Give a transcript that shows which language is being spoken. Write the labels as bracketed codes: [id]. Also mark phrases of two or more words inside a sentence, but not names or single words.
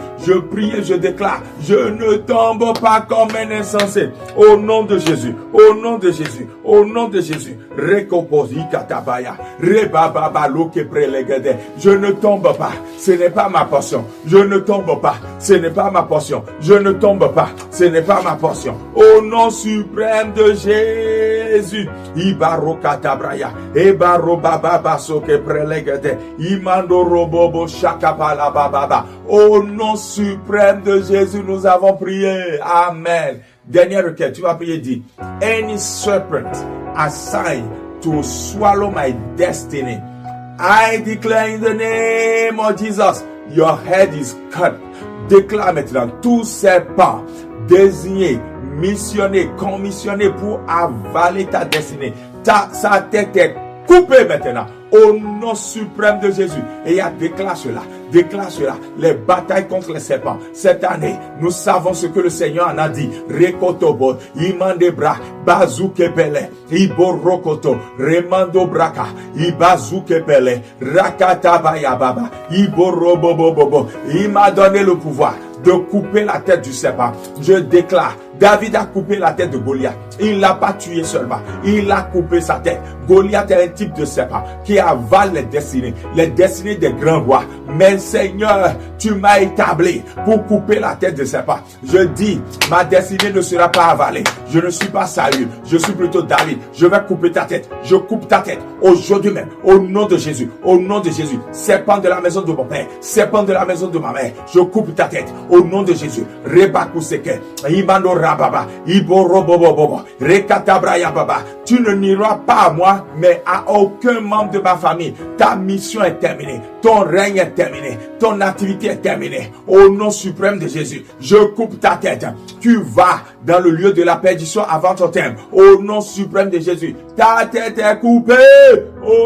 [fr] Je prie et je déclare, je ne tombe pas comme un insensé au nom de Jésus, au nom de Jésus, au nom de Jésus. Je ne tombe pas, ce n'est pas ma portion. Je ne tombe pas, ce n'est pas ma portion. Je ne tombe pas, ce n'est pas ma portion. Au nom suprême de Jésus. Ibaro katabraya, ebaro baba basoke prelegede, imando robobo shakapala bababa. Au nom suprême de Jésus, nous avons prié. Amen. Dernière requête, tu vas prier, dit, [en] any serpent assigned to swallow my destiny, I declare in the name of Jesus, your head is cut. [fr] Déclare maintenant, tout serpent désigné, missionné, commissionné pour avaler ta destinée, sa tête est coupée maintenant au nom suprême de Jésus. Et il y a déclare cela, les batailles contre les serpents. Cette année, nous savons ce que le Seigneur en a dit. Rekotobo, imandebra, bazukepele, iborokoto, remando braka, ibazukepele, rakatabaya baba, iborobobobobo. Il m'a donné le pouvoir de couper la tête du serpent. Je déclare, David a coupé la tête de Goliath. Il ne l'a pas tué seulement. Il a coupé sa tête. Goliath est un type de serpent qui avale les destinées des grands rois. Mais Seigneur, tu m'as établi pour couper la tête de serpent. Je dis, ma destinée ne sera pas avalée. Je ne suis pas Saül. Je suis plutôt David. Je vais couper ta tête. Je coupe ta tête aujourd'hui même. Au nom de Jésus. Au nom de Jésus. Serpent de la maison de mon père. Serpent de la maison de ma mère. Je coupe ta tête. Au nom de Jésus. Rebakuseke. Imando rababa. Iborobobobobo. Rekatabraya baba. Tu ne n'iras pas à moi, mais à aucun membre de ma famille. Ta mission est terminée. Ton règne est terminé. Ton activité est terminée. Au nom suprême de Jésus. Je coupe ta tête. Tu vas dans le lieu de la perdition avant ton terme. Au nom suprême de Jésus. Ta tête est coupée.